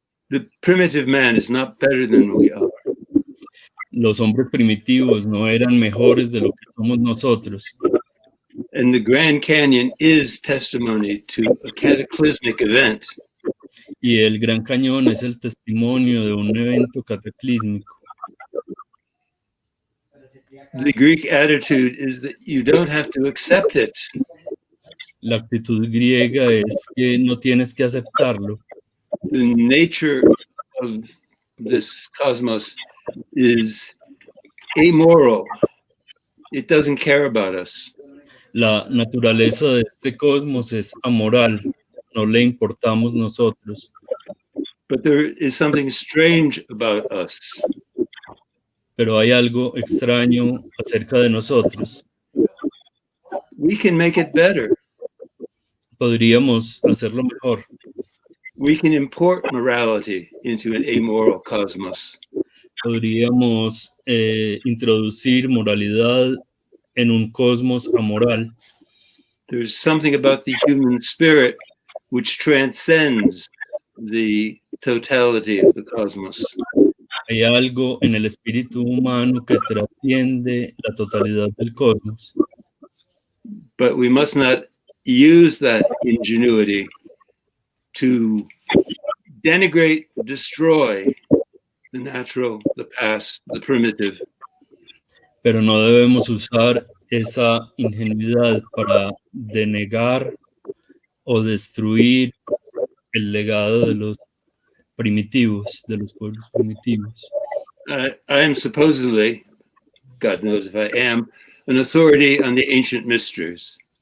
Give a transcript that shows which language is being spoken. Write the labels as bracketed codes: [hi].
[en] The primitive man is not better than we are. [es] Los hombres primitivos no eran mejores de lo que somos nosotros. [en] And the Grand Canyon is testimony to a cataclysmic event. [es] Y el Gran Cañón es el testimonio de un evento cataclísmico. [en] The Greek attitude is that you don't have to accept it. [es] La actitud griega es que no tienes que aceptarlo. [en] The nature of this cosmos is amoral. It doesn't care about us. [es] La naturaleza de este cosmos es amoral, no le importamos nosotros. [en] But there is something strange about us. [es] Pero hay algo extraño acerca de nosotros. [en] We can make it better. [es] Podríamos hacerlo mejor. [en] We can import morality into an amoral cosmos. [es] Podríamos introducir moralidad en un cosmos amoral. [en] There's something about the human spirit which transcends the totality of the cosmos. [es] Hay algo en el espíritu humano que trasciende la totalidad del cosmos. [en] But we must not use that ingenuity to denigrate, destroy the natural, the past, the primitive. [es] Pero no debemos usar esa ingenuidad para denegar o destruir el legado de los primitivos, de los pueblos primitivos. [en] I am supposedly, God knows if I am, an authority on the ancient mysteries.